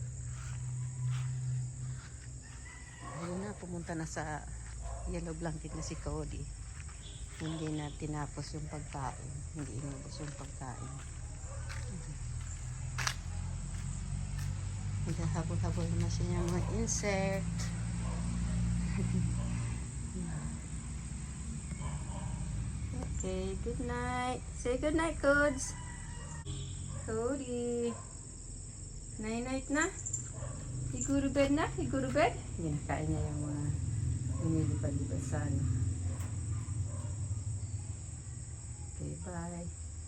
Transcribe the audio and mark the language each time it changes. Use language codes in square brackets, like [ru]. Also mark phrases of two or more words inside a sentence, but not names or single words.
[tl] Ayun na, pumunta na sa [en] yellow blanket [tl] na si Cody. Hindi na tinapos yung pagkain. Hindi inubos yung pagkain. Naghahabol-habol na siya ng mga insect. [en] Okay, good night. Say good night, Codes. Cody. [tl] Night-night na. [en] You go to bed na? You go to bed? [tl] Ginakain niya yung mga lumilipad-lipad sa ano. [en] Okay, bye.